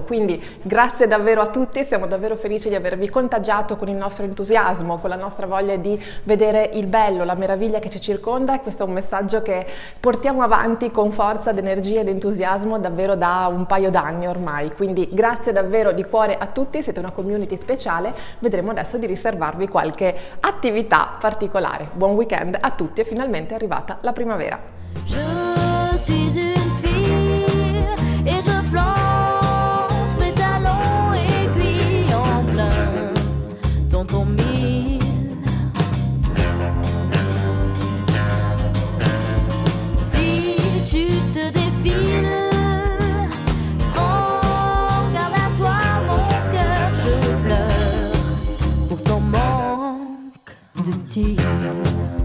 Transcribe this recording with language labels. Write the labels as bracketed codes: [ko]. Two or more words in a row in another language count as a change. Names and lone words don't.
[it] Quindi grazie davvero a tutti, siamo davvero felici di avervi contagiato con il nostro entusiasmo, con la nostra voglia di vedere il bello, la meraviglia che ci circonda, e questo è un messaggio che portiamo avanti con forza ed energia ed entusiasmo davvero da un paio d'anni ormai. Quindi grazie davvero di cuore a tutti, siete una community speciale, vedremo adesso di riservarvi qualche attività particolare. Buon weekend a tutti e finalmente è arrivata la primavera. [fr] Je suis une fille et je plante mes talons aiguilles en plein dans ton mille. Si tu te défiles, prends garde à toi, mon cœur, je pleure pour ton manque de style.